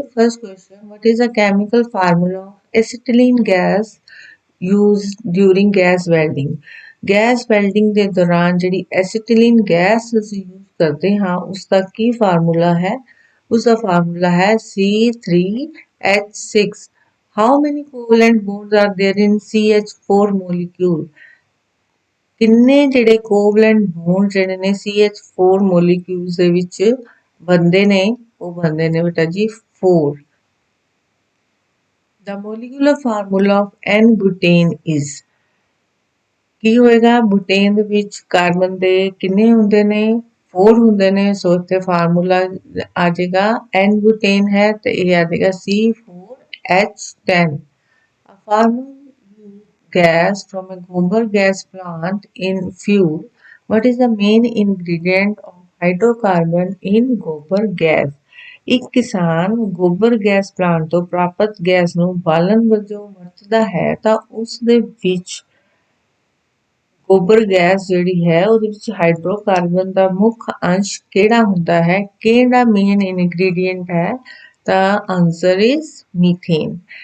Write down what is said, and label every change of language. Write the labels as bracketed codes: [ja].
[en] First question what is a chemical formula of acetylene gas used during gas welding. [pa] Gas welding ਦੇ ਦੌਰਾਨ ਜਿਹੜੀ ਐਸੀਟਿਲੀਨ gas ਅਸੀਂ use ਕਰਦੇ ਹਾਂ ਉਸ ਦਾ ਕੀ ਫਾਰਮੂਲਾ ਹੈ? ਉਸ ਦਾ ਫਾਰਮੂਲਾ ਹੈ C3H6। [en] How many covalent bonds are there in CH4 molecule? [pa] ਕਿੰਨੇ ਜਿਹੜੇ ਕੋਵਲੈਂਟ ਬੌਂਡ ਜਿਹੜੇ ਨੇ CH4 ਮੋਲੀਕਿਊਲਸ ਦੇ ਵਿੱਚ ਬਣਦੇ ਨੇ? ਉਹ ਬਣਦੇ ਨੇ ਬੇਟਾ ਜੀ 4। [en] The molecular formula of N-butane is। [pa] ਕੀ ਹੋਏਗਾ? ਬੁਟੇਨ ਦੇ ਵਿੱਚ ਕਾਰਬਨ ਦੇ ਕਿੰਨੇ ਹੁੰਦੇ ਨੇ? 4 ਹੁੰਦੇ ਨੇ। ਸੋ ਇੱਥੇ ਫਾਰਮੂਲਾ ਆ ਜਾਏਗਾ N-butane ਹੈ ਤੇ ਇਹ ਆ ਜਾਏਗਾ C4H10। [en] A farmer used gas from a gobar gas plant in fuel। What is the main ingredient of hydrocarbon in gobar gas? [pa] ਇੱਕ ਕਿਸਾਨ ਗੋਬਰ ਗੈਸ ਪਲਾਂਟ ਤੋਂ ਪ੍ਰਾਪਤ ਗੈਸ ਨੂੰ ਬਾਲਣ ਵਜੋਂ ਵਰਤਦਾ ਹੈ ਤਾਂ ਉਸ ਦੇ ਵਿੱਚ ਗੋਬਰ ਗੈਸ ਜਿਹੜੀ ਹੈ ਉਹਦੇ ਵਿੱਚ ਹਾਈਡਰੋਕਾਰਬਨ ਦਾ ਮੁੱਖ ਅੰਸ਼ ਕਿਹੜਾ ਹੁੰਦਾ ਹੈ? ਕਿਹੜਾ ਮੇਨ ਇਨਗਰੀਡੀਐਂਟ ਹੈ? ਤਾਂ [en] Answer is methane.